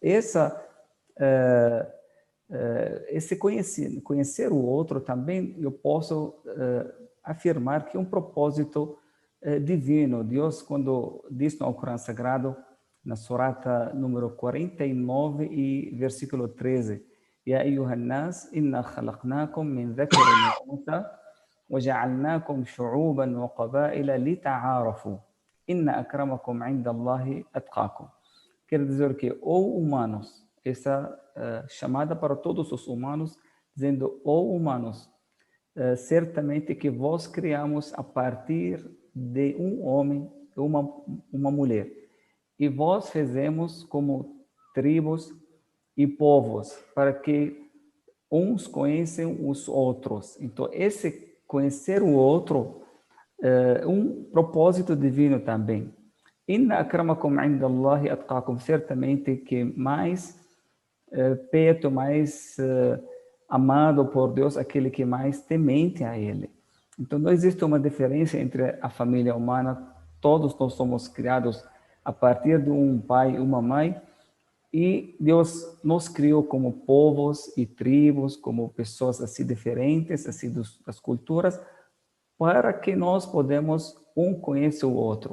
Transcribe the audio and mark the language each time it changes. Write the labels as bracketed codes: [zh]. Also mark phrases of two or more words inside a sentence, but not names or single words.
[pt] Esse conhecer o outro também, eu posso afirmar que é um propósito divino. Deus, quando diz no Alcorão Sagrado, na surata número 49 e versículo 13, [ar] يا أيها الناس إنا خلقناكم من ذكر وأنثى وجعلناكم شعوبا وقبائل لتعارفوا إن أكرمكم عند الله أتقاكم. [pt] Quer dizer que, ó humanos, essa chamada para todos os humanos, dizendo, ó humanos, certamente que vós criamos a partir de um homem e uma mulher. E vós fizemos como tribos e povos, para que uns conheçam os outros. Então, esse conhecer o outro um propósito divino também. [ar] إن أكرمكم عند الله أتقاكم, [pt] certamente que mais perto, mais amado por Deus aquele que mais temente a Ele. Então, não existe uma diferença entre a família humana. Todos nós somos criados a partir de um pai e uma mãe, e Deus nos criou como povos e tribos, como pessoas assim diferentes, assim das culturas, para que nós podemos um conhecer o outro.